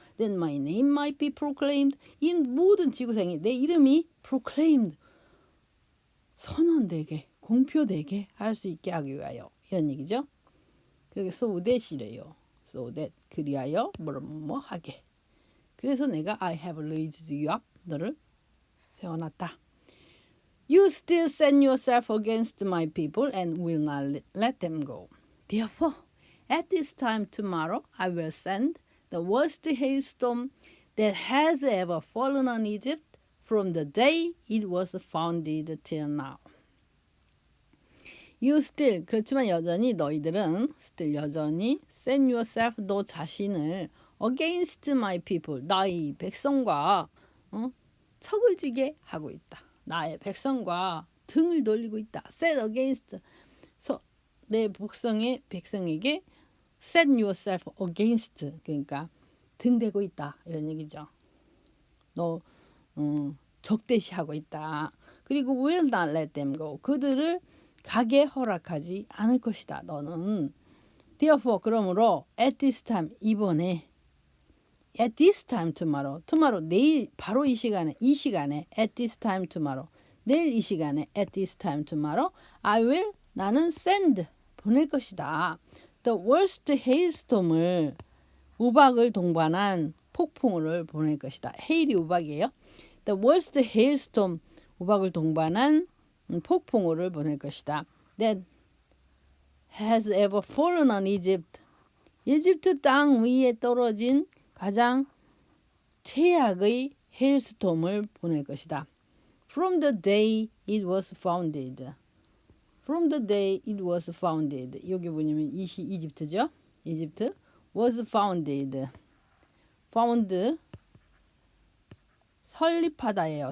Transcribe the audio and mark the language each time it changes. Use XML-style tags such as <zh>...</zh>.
<en>That my name might be proclaimed.</en> <ko>이 모든 지구상에 내 이름이 proclaimed. 선언되게, 공표되게 할 수 있게 하기 위하여. 이런 얘기죠. 그렇게 so that이래요.</ko> <en>So that.</en> <ko>그리하여 뭐 하게. 그래서 내가</ko> <en>I have raised you up.</en> <ko>너를 세워놨다.</ko> <en>You still set yourself against my people and will not let them go. Therefore, at this time tomorrow, I will send the worst hailstorm that has ever fallen on Egypt from the day it was founded till now. You still,</en> <ko>그렇지만 여전히 너희들은 still 여전히</ko> <en>set yourself,</en> <ko>너 자신을</ko> <en>against my people,</en> <ko>나의 백성과 척을 지게 하고 있다. 나의 백성과 등을 돌리고 있다. set against, 내 백성에게</ko> <en>set yourself against,</en> <ko>그러니까 등대고 있다 이런 얘기죠. 너 적대시하고 있다.</ko> <en>그리고 will not let them go.</en> <ko>그들을 가게 허락하지 않을 것이다.</ko> <en>너는 therefore</en> <ko>그러므로</ko> <en>at this time</en> <ko>이번에</ko> <en>at this time tomorrow</en> <ko>내일 바로 이 시간에</ko> <en>at this time tomorrow</en> <ko>내일 이 시간에</ko> <en>at this time tomorrow I will 나는 send</en> <ko>보낼 것이다.</ko> <en>The worst hailstorm</en> <ko>을 우박을 동반한 폭풍우를 보낼 것이다. hail이 우박이에요.</ko> <en>The worst hailstorm</en> <ko>우박을 동반한 폭풍우를 보낼 것이다.</ko> <en>That has ever fallen on Egypt.</en> <ko>이집트 땅 위에 떨어진 가장 최악의 헤일스톰을 보낼 것이다.</ko> <en>From the day it was founded. From the day it was founded.</en> <ko>여기 보시면 이집트죠. 이집트</ko> <en>was founded.</en> <ko>found 설립하다예요.</ko>